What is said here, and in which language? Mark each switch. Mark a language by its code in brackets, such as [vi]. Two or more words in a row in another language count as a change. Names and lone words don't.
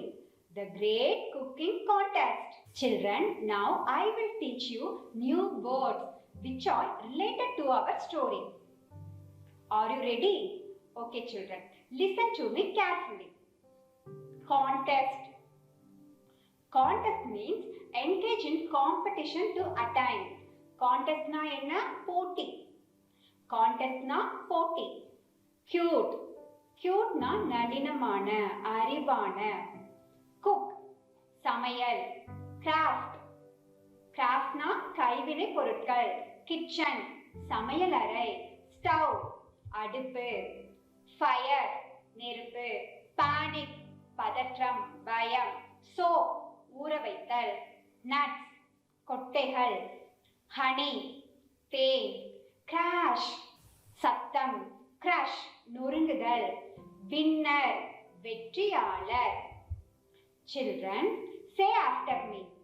[en] The Great Cooking Contest. Children, now I will teach you new words which are related to our story. Are you ready? Okay children, listen to me carefully. Contest. Contest means engage in competition to attain. [ta] Contest na enna? Poti. Contest na poti. [en] Cute. [ta] Cute னா நளினமான, அறிவான. [en] Cook. Samayal. Craft. [ta] Craft na கைவினை பொருட்கள். Kitchen. சமையல் அறை. Stove. அடுப்பு. [en] Fire. நெருப்பு. Panic. [ta] பதற்றம், பயம். Soak. ஊற வைத்தல். [en] Nuts. [ta] கொட்டைகள். Honey. தேன். [en] Crash. சத்தம். Crush. [ta] நொறுங்குதல். Winner. வெற்றியாளர். [en] Children, say after me.